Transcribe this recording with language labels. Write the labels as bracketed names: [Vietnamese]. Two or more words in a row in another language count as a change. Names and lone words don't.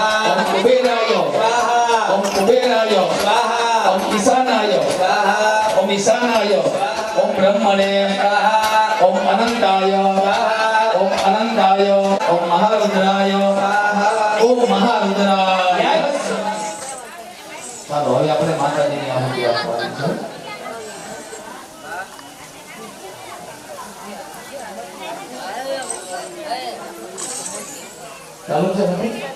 [Sanskrit] ओम कुबेराय स्वाहा ओम कुबेराय स्वाहा ओम ईशानाय स्वाहा ओम ईशानाय ओम ब्रह्मणे स्वाहा ओम अनंताय स्वाहा ओम अनंताय ओम महारुद्राय स्वाहा ओम महारुद्राय [Gujarati] ચાલો હવે આપણે માતાજીની આહુતિ આપવાની છે ચાલુ છે મમ્મી